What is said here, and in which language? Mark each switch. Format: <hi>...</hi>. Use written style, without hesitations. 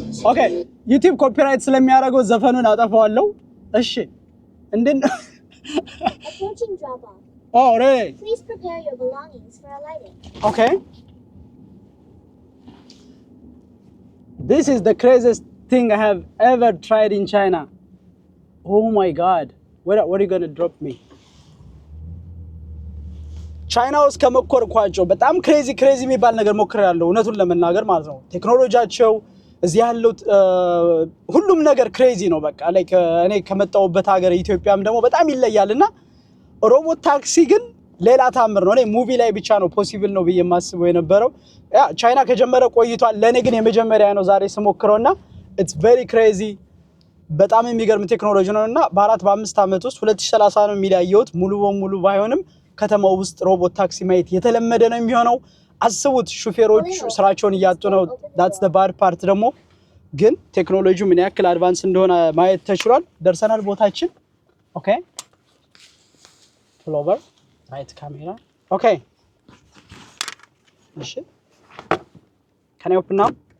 <am>Okay, YouTube copyright ስለሚያደርገው ዘፈኑን አጠፋዋለሁ። እሺ እንዴት</am> <en>Approaching drop off. Oh, really? Please prepare your belongings for alighting. Okay. This is the craziest thing I have ever tried in China. Oh my god. What are you going to drop me?</en> <am>ቻይና ውስጥ ከመኮርኳቸው በጣም ክሬዚ የሚባል ነገር ሞክሬያለሁ እውነቱን ለመናገር ማለት ነው። ቴክኖሎጂያቸው እዚህ ያለው ሁሉም ነገር ክሬዚ ነው። በቃ ላይክ እኔ ከመጣሁበት ሀገር ኢትዮጵያም ደግሞ በጣም ይለያልና ሮቦት ታክሲ ግን ሌላ ታምር ነው። እኔ ሙቪ ላይ ብቻ ነው ፖሲብል ነው ብዬ የማስበው የነበረው። ቻይና ከጀመረ ቆይቷል። ለኔ ግን የመጀመሪያ ነው ዛሬ ስሞክረውና</am> <en>it's very crazy።</en> <am>በጣም የሚገርም ቴክኖሎጂ ነውና በ4-5 አመት ውስጥ 2030 ነው የሚላየውት ሙሉ በሙሉ ባይሆንም ከተማው ውስጥ ሮቦት ታክሲ ማየት የተለመደ ነው የሚሆነው። አስቡት ሹፌሮች ስራቸውን እያጡ ነው።</am> <en>that's the bad part</en> <am>ደግሞ ግን ቴክኖሎጂው ምን ያክል አድቫንስ እንደሆነ ማየት ተችሏል። ደርሰናል ቦታችን። ኦኬ</am> <en>pull over right camera. Okay.</en> <am>እሺ</am> <en>can I open now?</en>